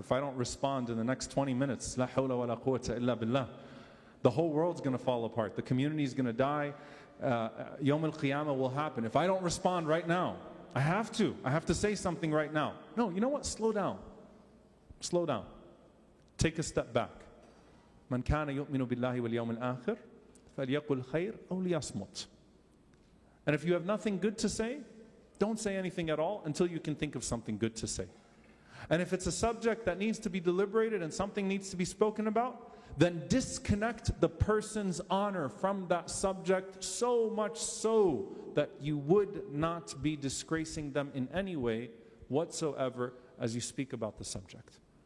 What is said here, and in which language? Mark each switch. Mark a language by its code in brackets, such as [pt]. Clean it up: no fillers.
[en] If I don't respond in the next 20 minutes, la hawla wa la quwwata illa billah, the whole world's going to fall apart. The community is going to die. Yawm al-Qiyamah will happen. If I don't respond right now, I have to say something right now. No, you know what? Slow down. Slow down. Take a step back. [ar] من كان يؤمن بالله واليوم الآخر فليقل خير أو ليصمت. [en] And if you have nothing good to say, don't say anything at all until you can think of something good to say. And if it's a subject that needs to be deliberated and something needs to be spoken about, then disconnect the person's honor from that subject, so much so that you would not be disgracing them in any way whatsoever as you speak about the subject.